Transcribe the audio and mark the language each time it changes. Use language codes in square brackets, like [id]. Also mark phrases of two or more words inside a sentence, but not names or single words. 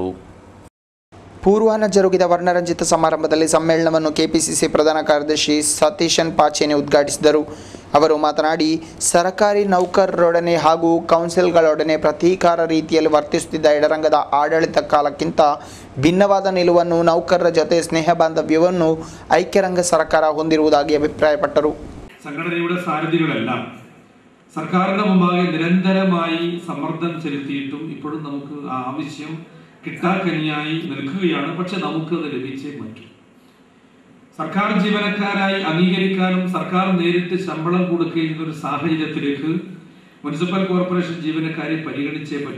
[kn] ಪೂರ್ವಾಹ್ನ ಜರುಗಿದ ವರ್ಣರಂಜಿತ ಸಮಾರಂಭದಲ್ಲಿ ಸಮ್ಮೇಳನವನ್ನು ಕೆಪಿಸಿಸಿ ಪ್ರಧಾನ ಕಾರ್ಯದರ್ಶಿ ಸತೀಶನ್ ಪಾಚೇನಿ ಉದ್ಘಾಟಿಸಿದರು. ಅವರು ಮಾತನಾಡಿ, ಸರ್ಕಾರಿ ನೌಕರರೊಡನೆ ಹಾಗೂ ಕೌನ್ಸಿಲ್ಗಳೊಡನೆ ಪ್ರತೀಕಾರ ರೀತಿಯಲ್ಲಿ ವರ್ತಿಸುತ್ತಿದ್ದ ಎಡರಂಗದ ಆಡಳಿತ ಕಾಲಕ್ಕಿಂತ ಭಿನ್ನವಾದ ನಿಲುವನ್ನು, ನೌಕರರ ಜೊತೆ ಸ್ನೇಹ ಬಾಂಧವ್ಯವನ್ನು ಐಕ್ಯರಂಗ ಸರ್ಕಾರ ಹೊಂದಿರುವುದಾಗಿ ಅಭಿಪ್ರಾಯಪಟ್ಟರು. [ml] സംഘടനയുടെ സാരഥികളെല്ലാം സർക്കാരിന്റെ മുമ്പാകെ നിരന്തരമായി സമ്മർദ്ദം ചെലുത്തിയിട്ടും ഇപ്പോഴും നമുക്ക് ആവശ്യം കിട്ടാക്കനിയായി നിൽക്കുകയാണ്. പക്ഷെ നമുക്കത് ലഭിച്ചേ പറ്റൂ. സർക്കാർ ജീവനക്കാരായി അംഗീകരിക്കാനും സർക്കാർ നേരിട്ട് ശമ്പളം കൊടുക്കുന്ന ഒരു സാഹചര്യത്തിലേക്ക് മുനിസിപ്പൽ കോർപ്പറേഷൻ ജീവനക്കാരെ പരിഗണിച്ചേ പറ്റൂ.